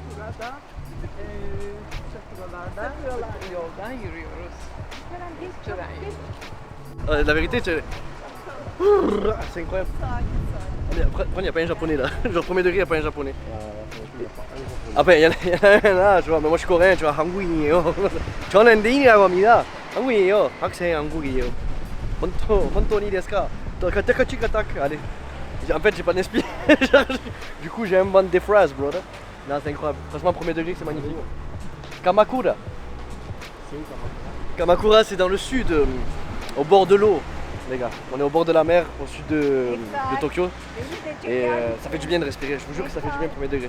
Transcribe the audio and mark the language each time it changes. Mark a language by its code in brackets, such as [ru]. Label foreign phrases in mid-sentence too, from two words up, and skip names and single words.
[tr] Yoldan yürüyoruz. [fr] La vérité, c'est incroyable. Après, il n'y a pas un japonais là. Genre, premier degré, il n'y a pas un japonais. Après, il y en a un là, tu vois, mais moi je suis coréen, tu vois, [ko] 한국인이에요. 저는 대인이라고 한국인이에요. 학생 한국이에요. 혼돈이 [ja] ですか? [fr] Allez. En fait, j'ai pas d'esprit. Du coup, j'ai invente des phrases, brother. Non, c'est incroyable. Franchement, premier degré, c'est magnifique. Kamakura. Kamakura, c'est dans le sud, au bord de l'eau, les gars. On est au bord de la mer, au sud de Tokyo. Et ça fait du bien de respirer, je vous jure que ça fait du bien premier degré.